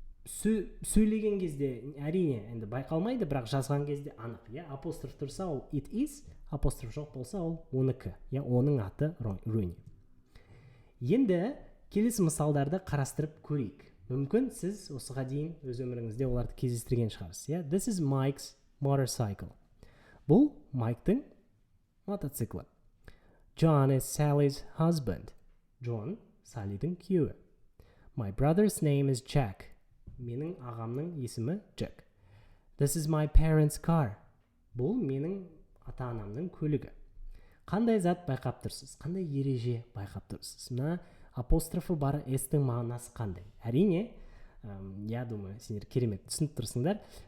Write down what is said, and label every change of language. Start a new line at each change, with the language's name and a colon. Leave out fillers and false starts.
Kazakh: Сөйлеген кезде әрине енді байқалмайды, бірақ жазған кезде анық. Апостроф тұрса, ол it is, апостроф жоқ болса, ол оныкі. Оның аты Rooney. Енді келесі мысалдарды қарастырып көрейік. Мүмкін сіз осыға дейін өз өміріңізде оларды кездестірген шығарсыз.
English: This is Mike's motorcycle.
Kazakh: Бұл Майктың мотоциклі.
English: John is Sally's husband.
Kazakh: John Саллидің күйеуі.
English: My brother's name is Jack.
Kazakh: Менің ағамның есімі Jack.
English: This is my parents' car.
Kazakh: Бұл менің ата-анамның көлігі. Қандай зат байқап тұрсыз? Қандай ереже байқап тұрсыз? Мына апострофы бар s-тің мағынасы қандай? Әрине,
Russian: я думаю,
Kazakh: сендер керемет түсініп тұрсыңдар.